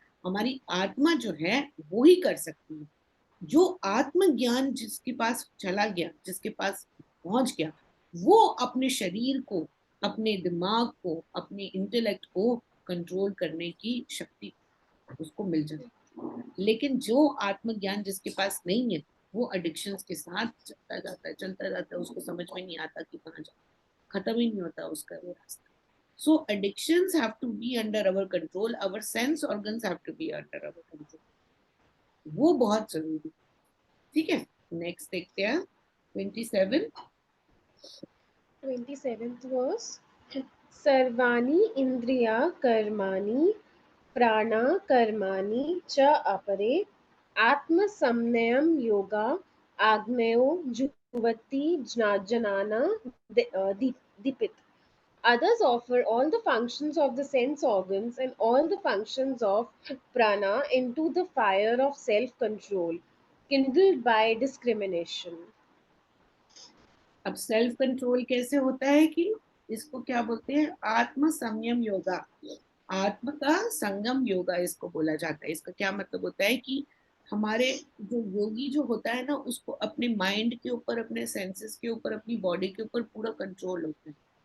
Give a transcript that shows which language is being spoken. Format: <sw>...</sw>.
<hi>हमारी आत्मा जो है वो ही कर सकती है। जो आत्मज्ञान जिसके पास चला गया, जिसके पास पहुंच गया, वो अपने शरीर को, अपने दिमाग को, अपने इंटेलेक्ट को कंट्रोल करने की शक्ति उसको मिल जाती। लेकिन जो आत्मज्ञान जिसके पास नहीं है, वो एडिक्शंस के साथ चलता जाता है, चलता जाता है, उसको समझ में नहीं आता कि कहाँ जाए, खत्म ही नहीं होता उसका वो रास्ता।</hi> <en>So addictions have to be under our control. Our sense organs have to be under our control.</en> <hi>वो बहुत जरूरी है। ठीक है, नेक्स्ट देखते हैं 27।</hi> <en>27th verse.</en> <sa>सर्वाणि इंद्रिया कर्माणि प्राणा कर्माणि च अपरे आत्मसंयम योगा आग्नेयो जुह्वति जनाना दीपित.</sa> <en>Others offer all the functions of the sense organs and all the functions of prana into the fire of self control, kindled by discrimination.</en> <hi>अब सेल्फ कंट्रोल कैसे होता है कि इसको क्या बोलते हैं, आत्म संयम योगा। आत्म का संगम योगा इसको बोला जाता है। इसका क्या मतलब होता है कि हमारे जो योगी जो होता है ना, उसको अपने माइंड के ऊपर, अपने सेंसेस के ऊपर, अपनी बॉडी के ऊपर पूरा कंट्रोल होता है।</hi>